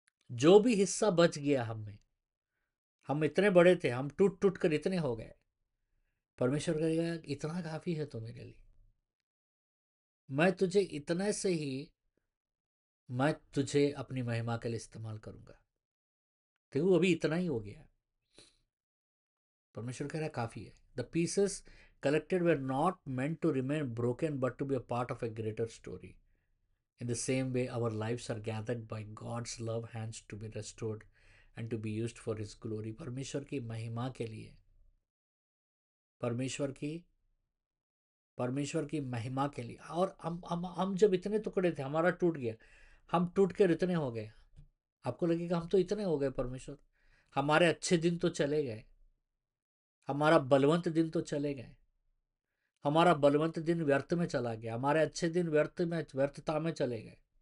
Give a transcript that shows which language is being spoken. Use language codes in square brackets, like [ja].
[hi] जो भी हिस्सा बच गया हम में, हम इतने बड़े थे, हम टूट टूट कर इतने हो गए, परमेश्वर कहेगा इतना काफी है तो मेरे लिए, मैं तुझे इतने से ही, मैं तुझे अपनी महिमा के लिए इस्तेमाल करूंगा। देखो अभी इतना ही हो गया। परमेश्वर कह रहा है काफी है। [en] The pieces collected were not meant to remain broken but to be a part of a greater story. In the same way, our lives are gathered by God's love hands to be restored and to be used for His glory। [hi] परमेश्वर की महिमा के लिए, परमेश्वर की परमेश्वर की महिमा के लिए। और हम जब इतने टुकड़े थे, हमारा टूट गया, हम टूट कर इतने हो गए। आपको लगेगा हम तो इतने हो गए, परमेश्वर हमारे अच्छे दिन तो चले गए, हमारा बलवंत दिन तो चले गए, हमारा बलवंत दिन व्यर्थ में चला गया, हमारे अच्छे दिन व्यर्थता में चले गए।